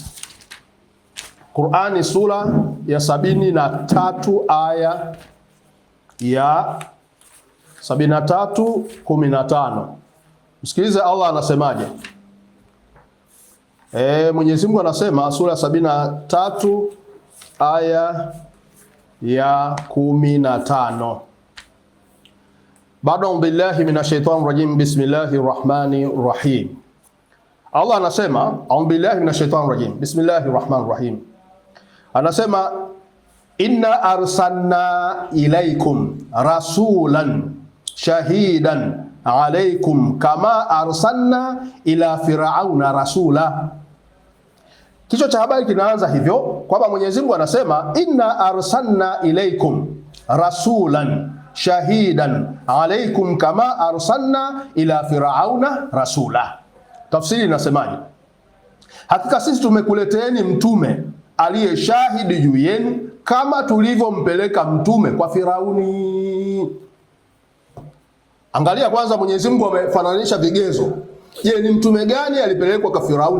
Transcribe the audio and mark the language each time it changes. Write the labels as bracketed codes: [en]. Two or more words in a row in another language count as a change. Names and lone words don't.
[sw] Qur'ani sura ya 73 aya ya 73:15. Msikilize Allah anasemaje. Mwenyezi Mungu anasema sura 73 aya ya 15. [ar] بعد بالله من الشيطان الرجيم بسم الله الرحمن الرحيم. Allah anasema أعوذ بالله من الشيطان الرجيم بسم الله الرحمن الرحيم. Anasema إنا أرسلنا إليكم رسولا شاهدا عليكم كما أرسلنا إلى فرعون رسولا. [sw] Kichwa cha habari kinaanza hivyo kwamba Mwenyezi Mungu anasema [ar] إنا أرسلنا إليكم رسولا شاهدا عليكم كما أرسلنا إلى فرعون رسولا. [sw] Tafsiri inasemaje? Hakika sisi tumekuleteeni mtume aliye shahidi juu yenu kama tulivyompeleka mtume kwa Firauni. Angalia kwanza Mwenyezi Mungu amefananisha vigezo. Je, ni mtume gani alipelekwa kwa Firauni?